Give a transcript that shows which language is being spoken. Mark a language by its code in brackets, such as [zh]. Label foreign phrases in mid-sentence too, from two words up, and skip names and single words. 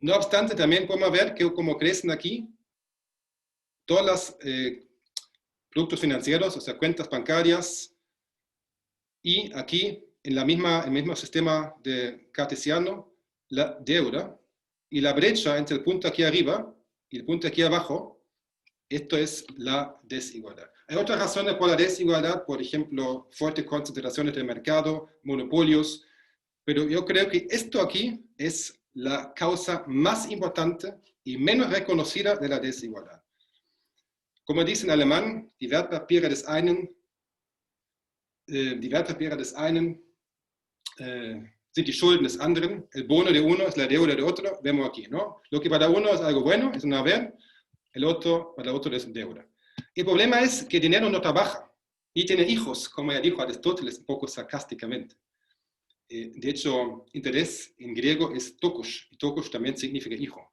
[es] No obstante, también podemos ver que como crecen aquí todos los productos financieros, o sea, cuentas bancarias, y aquí, en el mismo sistema cartesiano, la deuda, y la brecha entre el punto aquí arriba y el punto aquí abajo, esto es la desigualdad. Hay otras razones por la desigualdad, por ejemplo, fuertes concentraciones del mercado, monopolios, pero yo creo que esto aquí es la causa más importante y menos reconocida de la desigualdad. Como dice en alemán, [de] die Wertpapiere des einen sind die Schulden des anderen, [es] el bono de uno es la deuda de otro, vemos aquí, ¿no? Lo que para uno es algo bueno, es un haber, el otro, para el otro es deuda. El problema es que el dinero no trabaja y tiene hijos, como ya dijo Aristóteles un poco sarcásticamente. De hecho, interés en griego es tokos, y tokos también significa hijo.